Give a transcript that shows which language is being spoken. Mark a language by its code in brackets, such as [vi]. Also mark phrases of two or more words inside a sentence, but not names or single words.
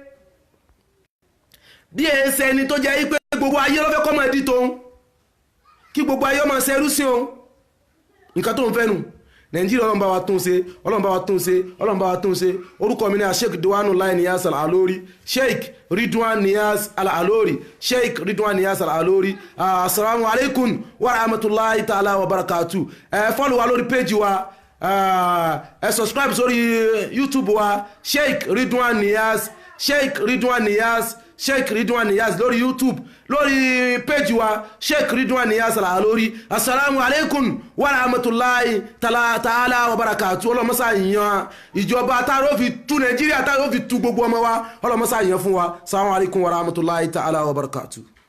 [yo] bí èsì ẹni tó jẹ́ pé gbogbo ayé ló fẹ́ kọ́ máa di tóun kí gbogbo ayé máa ṣerú sí òun nǹkan tó ń fẹ́ nù nàìjíríà ọlọ́run bá wa tún ṣe ọlọ́run bá wa tún ṣe ọlọ́run bá wa tún ṣe orúkọ mi ní Sheikh Ridwanullahi Niyas Al-Alori Sheikh Ridwan Niyas Al-Alori Sheikh Ridwan Niyas Al-Alori [ar] السلام عليكم ورحمة الله تعالى وبركاته. [yo] Follow wa lórí page wa subscribe sórí YouTube wa Sheikh Ridwan Niyas Sheikh Ridwan Niyas Sheikh Ridwan Niyas lórí YouTube lórí page wa Sheikh Ridwan Niyas Al-Alori. [ar] السلام عليكم ورحمة الله تعالى وبركاته. [yo] ọlọ́mọ́sá yìnyàn ìjọba táàró fi tú Nàìjíríà táàró fi tú gbogbo ọmọ wa ọlọ́mọ́sá yìnyàn fún wa. [ar] السلام عليكم ورحمة الله تعالى وبركاته.